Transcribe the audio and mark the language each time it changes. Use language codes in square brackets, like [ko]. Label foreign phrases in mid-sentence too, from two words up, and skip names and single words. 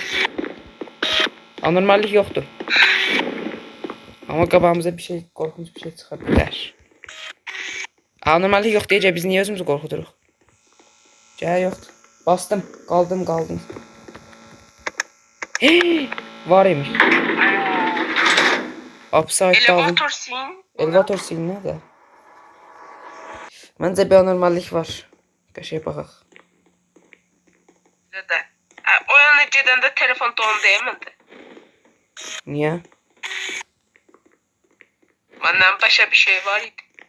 [az] Anormallik yoxdur. Amma qabağımıza bir şey, qorxunç bir şey çıxa bilər. Anormallik yox deyəcək biz niyə özümüzü qorxuduruq? Gəl yoxdur. Bastım, qaldım. Hey, var imiş. [en] Upside down. Elevator sin. [az] Elevator sin nədir? Məncə bir anormallik var. Qəşəng baxaq. Də. O yana gedəndə telefon dondu deyəmədi. Niyə? Məndən başqa bir şey var idi.